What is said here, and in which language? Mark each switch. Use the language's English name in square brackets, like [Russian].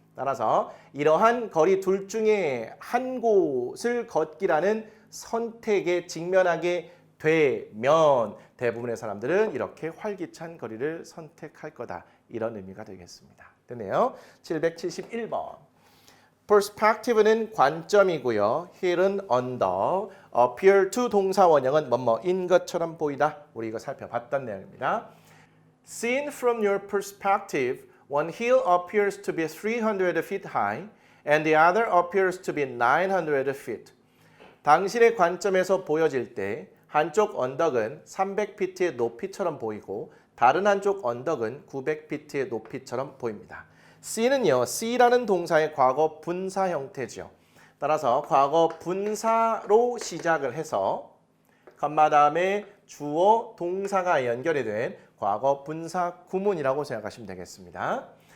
[Korean] 따라서 이러한 거리 둘 중에 한 곳을 걷기라는 선택에 직면하게 되면 대부분의 사람들은 이렇게 활기찬 거리를 선택할 거다. 이런 의미가 되겠습니다. 됐네요. 771번. perspective는 관점이고요. here은 under, appear to 동사 원형은 뭐뭐인 것처럼 보이다. 우리 이거 살펴봤던 내용입니다. [English] Seen from your perspective, one hill appears to be 300 feet high and the other appears to be 900 feet. [Korean] 당신의 관점에서 보여질 때 한쪽 언덕은 300피트의 높이처럼 보이고 다른 한쪽 언덕은 900피트의 높이처럼 보입니다. C는요, C라는 동사의 과거 분사 형태죠. 따라서 과거 분사로 시작을 해서 컴마 다음에 주어 동사가 연결이 된 과거 분사 구문이라고 생각하시면 되겠습니다.